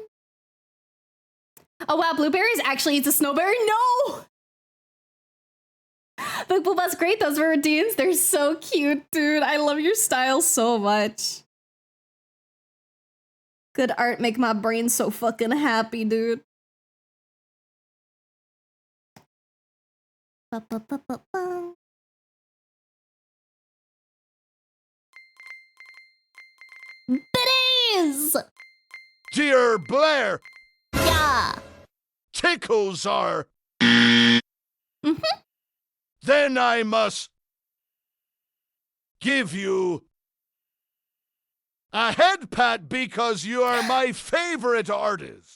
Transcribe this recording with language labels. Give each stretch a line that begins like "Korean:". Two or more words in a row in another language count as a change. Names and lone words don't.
English: Oh wow, Blueberries actually eats a snowberry? No! But Booba's great, those Viridians, they're so cute, dude. I love your style so much. Good art make my brain so fucking happy, dude. Ba-ba-ba-ba-ba. Biddies! Dear Blair, Yeah! tickles are. Mm-hmm. Then I must give you a head pat because you are my favorite artist.